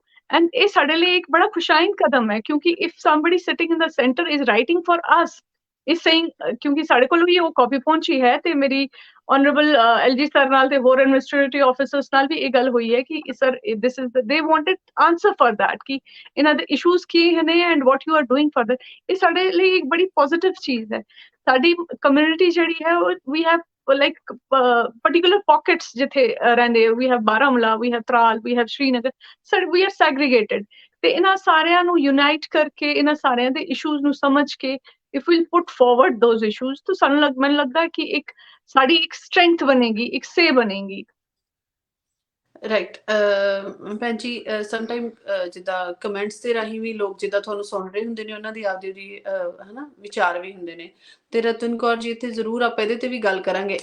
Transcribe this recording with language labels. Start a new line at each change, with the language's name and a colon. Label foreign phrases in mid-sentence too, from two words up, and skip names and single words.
Punjabi: ਐਂਡ ਇਹ ਸਾਡੇ ਲਈ ਇੱਕ ਬੜਾ ਖੁਸ਼ਾਇਨ ਕਦਮ ਹੈ ਕਿਉਂਕਿ
English: if somebody sitting in the centre is writing for us is saying,
Punjabi: ਕਿਉਂਕਿ ਸਾਡੇ ਕੋਲ ਵੀ ਉਹ ਕਾਪੀ ਪਹੁੰਚੀ ਹੈ ਤੇ ਮੇਰੀ
English: honorable LG sir
Punjabi: ਨਾਲ ਤੇ ਹੋਰ
English: administrative officers
Punjabi: ਨਾਲ ਵੀ ਇਹ ਗੱਲ ਹੋਈ ਹੈ ਕਿ
English: sir this is they wanted answer for that
Punjabi: ਕਿ ਇਹਨਾਂ ਦੇ ਇਸ਼ੂਜ਼ ਕੀ ਨੇ
English: and what you are doing for that.
Punjabi: ਇਹ ਸਾਡੇ ਲਈ ਇੱਕ ਬੜੀ ਪੋਜ਼ਿਟਿਵ ਚੀਜ਼ ਹੈ। ਸਾਡੀ ਕਮਿਊਨਿਟੀ ਜਿਹੜੀ ਹੈ
English: we have like particular pockets
Punjabi: ਜਿੱਥੇ ਰਹਿੰਦੇ,
English: we have Baramulla, we have Tral, we have Srinagar, sir we are segregated
Punjabi: ਤੇ ਇਹਨਾਂ ਸਾਰਿਆਂ ਨੂੰ ਯੂਨਾਈਟ ਕਰਕੇ ਇਹਨਾਂ ਸਾਰਿਆਂ ਦੇ ਇਸ਼ੂਜ਼ ਨੂੰ ਸਮਝ ਕੇ
English: if we'll put forward those issues
Punjabi: ਤਾਂ ਸਾਨੂੰ ਮੈਨੂੰ ਲੱਗਦਾ ਕਿ ਇੱਕ ਸਾਡੀ ਇੱਕ ਸਟਰੈਂਥ ਬਣੇਗੀ, ਇੱਕ ਸੇ ਬਣੇਗੀ। ਰਾਈਟ ਭੈਣ ਜੀ, ਸਮਟਾਈਮ ਜਿੱਦਾਂ ਕਮੈਂਟਸ ਦੇ ਰਾਹੀਂ ਵੀ ਲੋਕ ਜਿੱਦਾਂ ਤੁਹਾਨੂੰ ਸੁਣ ਰਹੇ ਹੁੰਦੇ ਨੇ ਉਹਨਾਂ ਦੀ ਆਪਦੀ ਦੀ ਹਨਾ ਵਿਚਾਰ ਵੀ ਹੁੰਦੇ ਨੇ। ਤੇ ਰਤਨ ਕੌਰ ਜੀ ਇੱਥੇ ਜ਼ਰੂਰ ਆਪਾਂ ਇਹਦੇ ਤੇ ਵੀ ਗੱਲ ਕਰਾਂਗੇ।